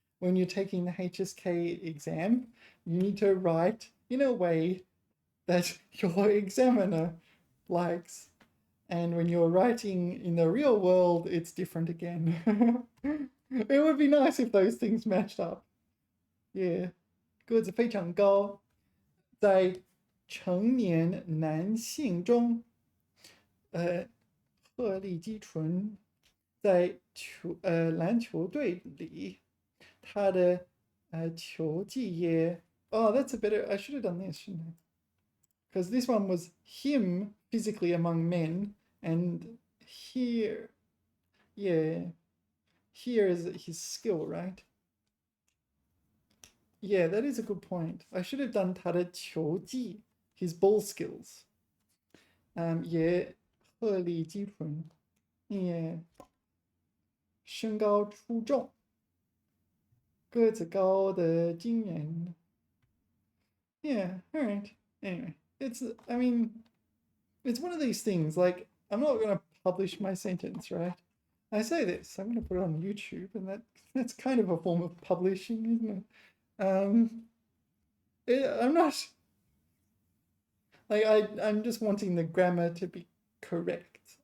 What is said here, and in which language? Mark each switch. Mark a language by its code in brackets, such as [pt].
[en] When you're taking the HSK exam, you need to write in a way that your examiner likes. And when you're writing in the real world, it's different again. It would be nice if those things matched up. Yeah. [zh] 个子非常高，在成年男性中，鹤立鸡群，在篮球队里，他的球技也 [en] oh that's a better I should have done this, shouldn't I? Because this one was him physically among men, and here, yeah, here is his skill, right? Yeah, that is a good point. I should have done [zh] 他的球技, [en] his ball skills. [zh] 也鹤立鸡群，也身高出众，个子高的惊人. [en] Yeah, all right. Anyway, I mean, it's one of these things. Like, I'm not going to publish my sentence, right? I say this, I'm going to put it on YouTube, and that's kind of a form of publishing, isn't it? I'm not like I'm just wanting the grammar to be correct.